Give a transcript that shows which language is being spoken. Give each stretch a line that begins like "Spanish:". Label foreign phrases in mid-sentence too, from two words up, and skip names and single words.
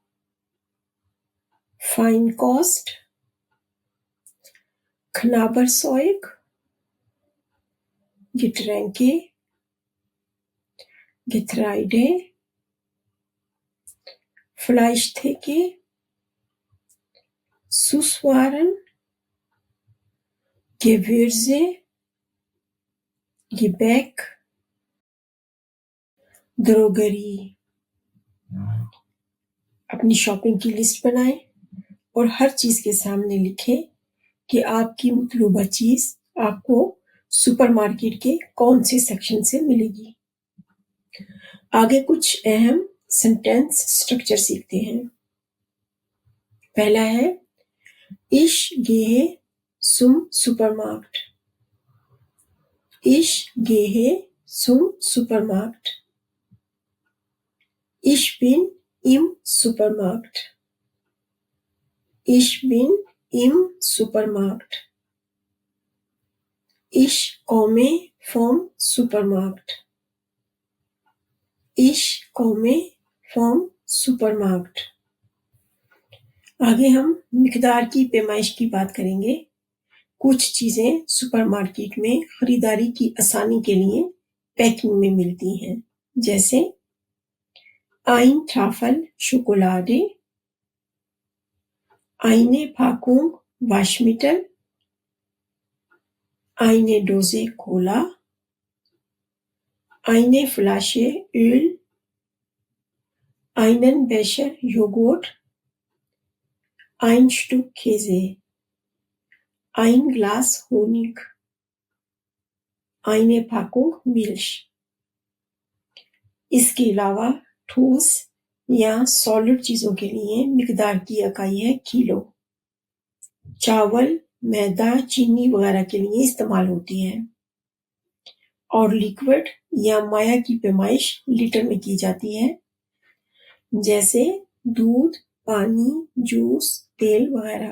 German: Feinkost, Knabberzeug, Getränke, Getreide, Fleischtheke, Süßwaren, Gewürze, Gebäck, Drogerie.
Hindi: अपनी शॉपिंग की लिस्ट बनाएं और हर चीज के सामने लिखें कि आपकी मतलूबा चीज आपको सुपरमार्केट के कौन से सेक्शन से मिलेगी। आगे कुछ अहम सेंटेंस स्ट्रक्चर सीखते हैं। पहला है
German: Ich gehe zum Supermarkt. Ich gehe zum Supermarkt. Ich bin im Supermarkt. Ich bin im Supermarkt. Ich komme vom Supermarkt. Ich komme vom Supermarkt.
Hindi: आगे हम मिकदार की पैमाइश की बात करेंगे। कुछ चीजें सुपरमार्केट में खरीदारी की आसानी के लिए पैकिंग में मिलती हैं, जैसे
German: ein Tafel Schokolade, eine Packung Waschmittel, eine Dose Cola, eine Flasche Öl, einen Becher Joghurt, ein Stück Käse, ein Glas Honig, eine Packung Milch।
Hindi: इसके अलावा ठोस या सॉलिड चीजों के लिए मिकदार की इकाई है किलो। चावल, मैदा, चीनी वगैरह के लिए इस्तेमाल होती है और लिक्विड या माया की पैमाइश लीटर में की जाती है, जैसे दूध, पानी, जूस, तेल वगैरह।